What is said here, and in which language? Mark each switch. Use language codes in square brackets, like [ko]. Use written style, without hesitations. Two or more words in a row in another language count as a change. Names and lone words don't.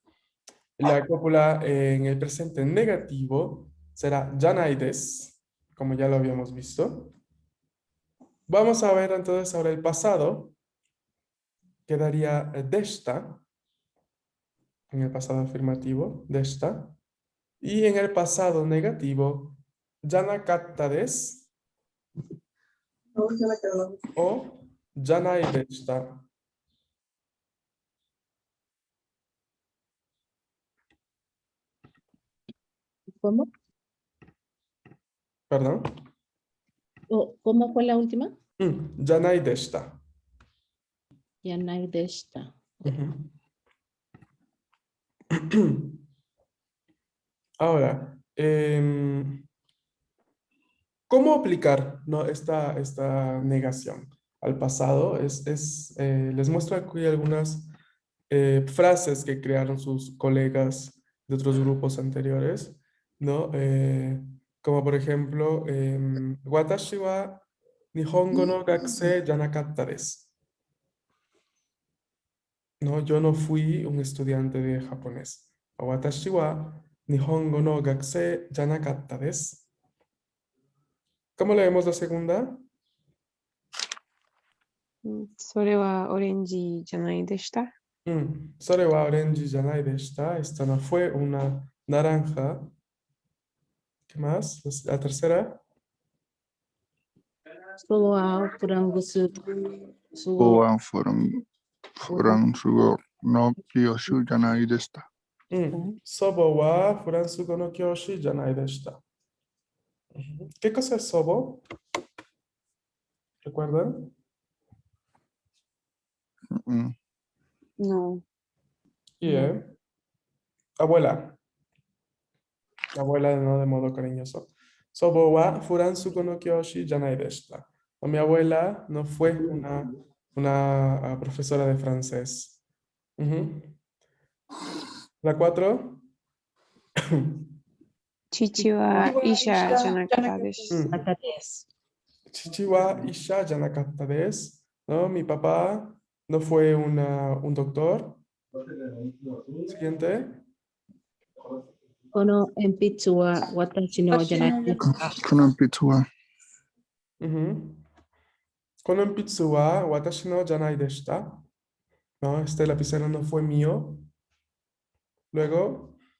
[es] La cópula en el presente negativo será [ja] じゃないです, [es] como ya lo habíamos visto. Vamos a ver entonces ahora el pasado, quedaría deshita, en el pasado afirmativo, deshita. Y en el pasado negativo, [ja] じゃなかったです o じゃないでした. [es] ¿Cómo? ¿Perdón? ¿Cómo fue la última? [ja] じゃないでした. じゃないでした. [es] Ujú. Ahora, ¿Cómo aplicar, ¿no? esta negación al pasado? Les muestro aquí algunas frases que crearon sus colegas de otros grupos anteriores, ¿no? Como por ejemplo, [ja] 私は日本語の学生じゃなかったです. [es] No, yo no fui un estudiante de japonés. [ja] 私は日本語の学生じゃなかったです. [es] ¿Cómo leemos la segunda? [ja] それはオレンジじゃないでした。それはオレンジじゃないでした. [es] Esta no fue una naranja. ¿Qué más? La tercera. Soa Furangusu Sugo [ja] 法案フランス語の教師じゃないでした。祖母はフランス語の教師じゃないでした. [es] ¿Qué cosa es sobo? ¿Recuerdan? [ja] うん。 [es] No. Y abuela. Abuela, no de modo cariñoso. [ja] 祖母はフランス語の教師じゃないでした. [es] Mi abuela no fue una profesora de francés. La 4. [ja] 父は医者じゃなかったです。 Atades. 父は医者じゃなかったです. [es] No, mi papá no fue un doctor. Siguiente. [ja] この鉛筆は私のじゃないです. この鉛筆はこの鉛筆は私のじゃないでした. [es] No, este lapicero no fue mío. Luego,